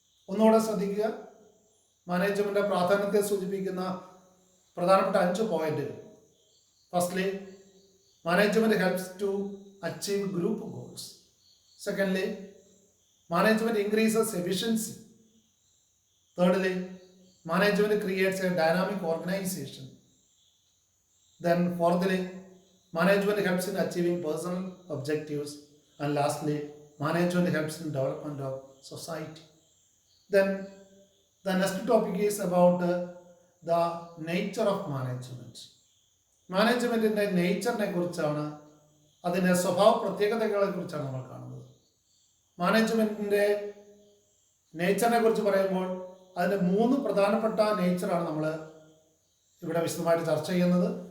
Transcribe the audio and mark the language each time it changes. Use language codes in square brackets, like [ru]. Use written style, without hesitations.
[ml] ഒന്നുകൂടെ ശ്രദ്ധിക്കുക, മാനേജ്മെന്റിന്റെ പ്രാധാന്യത്തെ സൂചിപ്പിക്കുന്ന പ്രധാനപ്പെട്ട 5 പോയിന്റുകൾ. [en] Firstly, management helps to achieve group goals. Secondly, management increases efficiency. Thirdly, management creates a dynamic organization. Then fourthly, management helps in achieving personal objectives. And lastly, management helps in development of society. Then the next topic is about the nature of management. [ml] മാനേജ്മെന്റിന്റെ നേച്ചറിനെ കുറിച്ചാണ്, അതിൻ്റെ സ്വഭാവ പ്രത്യേകതകളെ കുറിച്ചാണ് നമ്മൾ കാണുന്നത്. മാനേജ്മെന്റിന്റെ നേച്ചറിനെ കുറിച്ച് പറയുമ്പോൾ അതിൻ്റെ 3 പ്രധാനപ്പെട്ട നേച്ചറാണ് നമ്മൾ ഇവിടെ വിശദമായിട്ട് ചർച്ച ചെയ്യുന്നത്.